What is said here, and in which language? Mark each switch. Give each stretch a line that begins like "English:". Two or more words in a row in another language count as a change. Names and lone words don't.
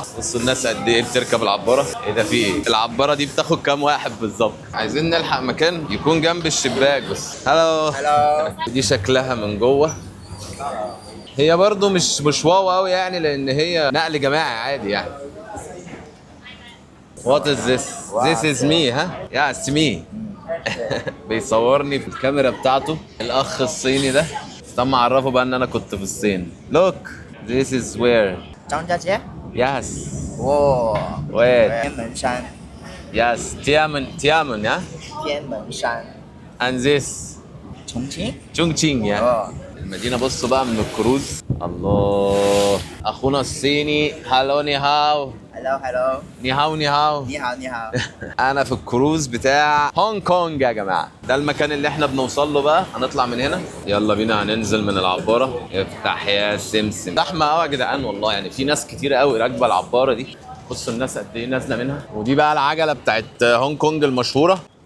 Arabic: بصوا الناس قد ايه بتركب العباره. ايه ده في ايه؟ العباره دي بتاخد كام واحد بالظبط؟ عايزين نلحق مكان يكون جنب الشباك بس. هلو دي شكلها من جوه. هي برضو مش واو قوي يعني، لان هي نقل جماعي عادي يعني.
English: What is this? This is me ها؟ Yeah it's me.
Arabic: بيصورني في الكاميرا بتاعته الأخ الصيني ده. استنى أعرفه بقى إن أنا كنت في الصين.
English: Look this is where.
Chinese: 张家界
English: Yes.
Chinese: 哇
English: Where?
Chinese: 天门山
English: Yes. Tianmen yeah?
Chinese: 天门山
English: And this
Chinese: 重庆
English: Chongqing yeah.
Chinese: 哦
Arabic: المدينة. بصوا بقى من الكروز. الله أخونا الصيني.
Chinese: هالو 你好.
English: hello hello
Chinese: 你好你好. 你好你好
Arabic: انا في الكروز بتاع هونج كونج يا جماعه. ده المكان اللي احنا بنوصل له بقى. هنطلع من هنا، يلا بينا هننزل من العباره. افتح يا سمسم. زحمه قوي يا جدعان والله، يعني في ناس كتير قوي راكبه العباره دي. بصوا الناس قد ايه نازله منها. ودي بقى العجله بتاعت هونج كونج المشهوره.